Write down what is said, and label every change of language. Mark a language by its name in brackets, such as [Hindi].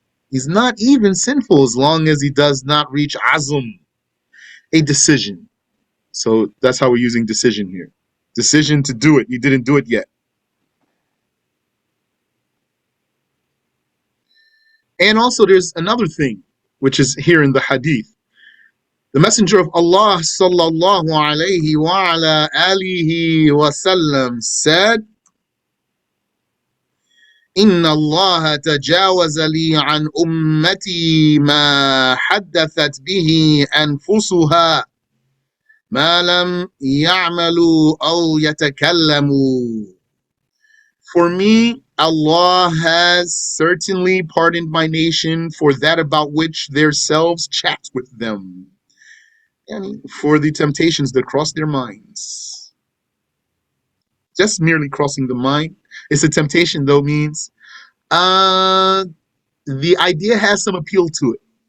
[English] He's not even sinful as long as he does not reach azm, a decision. So that's how we're using decision here. Decision to do it. You didn't do it yet. And also there's another thing, which is here in the hadith. The Messenger of Allah sallallahu alayhi wa ala alihi wa sallam said, [Arabic] إن الله تجاوز لي عن أمتي ما حدثت به أنفسها ما لم يعملوا أو يتكلموا. [English] For me, Allah has certainly pardoned my nation for that about which their selves chat with them, and for the temptations that cross their minds. Just merely crossing the mind. It's a temptation, though, means the idea has some appeal to it.